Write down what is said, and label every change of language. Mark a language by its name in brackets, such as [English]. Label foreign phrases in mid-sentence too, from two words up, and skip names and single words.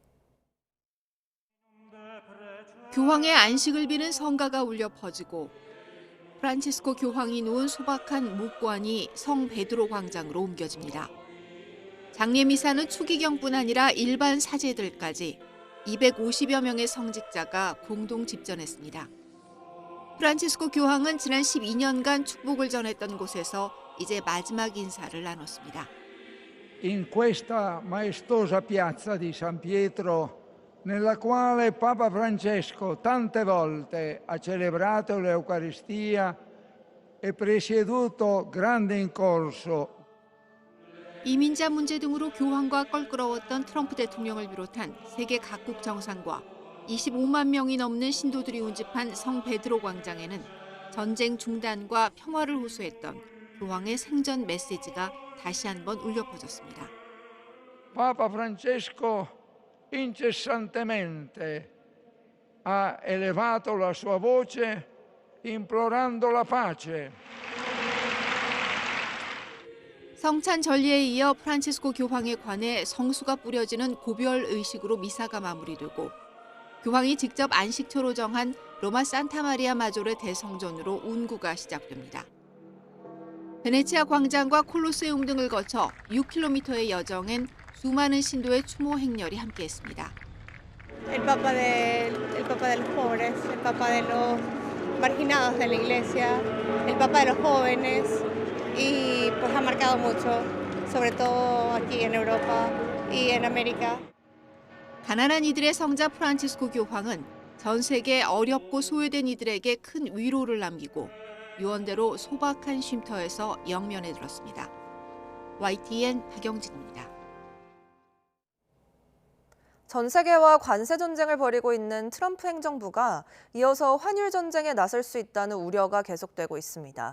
[Korean] 교황의 안식을 비는 성가가 울려 퍼지고 프란치스코 교황이 놓은 소박한 묵관이 성 베드로 광장으로 옮겨집니다. 장례 미사는 추기경뿐 아니라 일반 사제들까지 250여 명의 성직자가 공동 집전했습니다. 프란치스코 교황은 지난 12년간 축복을 전했던 곳에서 이제 마지막 인사를 나눴습니다. [Italian] In questa maestosa piazza di San Pietro, nella quale Papa Francesco tante volte ha celebrato l'Eucaristia e presieduto grande incorso. [Korean] 이민자 문제 등으로 교황과 껄끄러웠던 트럼프 대통령을 비롯한 세계 각국 정상과 25만 명이 넘는 신도들이 운집한 성 베드로 광장에는 전쟁 중단과 평화를 호소했던 교황의 생전 메시지가 다시 한번 울려 퍼졌습니다. [Italian] Papa Francesco incessantemente ha elevato la sua voce implorando la pace. [Korean] 성찬 전례에 이어 프란치스코 교황에 관해 성수가 뿌려지는 고별 의식으로 미사가 마무리되고 교황이 직접 안식처로 정한 로마 산타마리아 마조르 대성전으로 운구가 시작됩니다. 베네치아 광장과 콜로세움 등을 거쳐 6km의 여정엔 수많은 신도의 추모 행렬이 함께했습니다. [Spanish] El Papa del Pobres, el Papa de marginados de la iglesia, el Papa de los jóvenes y pues ha marcado mucho, sobre todo aquí en Europa y en América. [Korean] 가난한 이들의 성자 프란치스코 교황은 전 세계 어렵고 소외된 이들에게 큰 위로를 남기고 유언대로 소박한 쉼터에서 영면에 들었습니다. YTN 박영진입니다. 전 세계와 관세 전쟁을 벌이고 있는 트럼프 행정부가 이어서 환율 전쟁에 나설 수 있다는 우려가 계속되고 있습니다.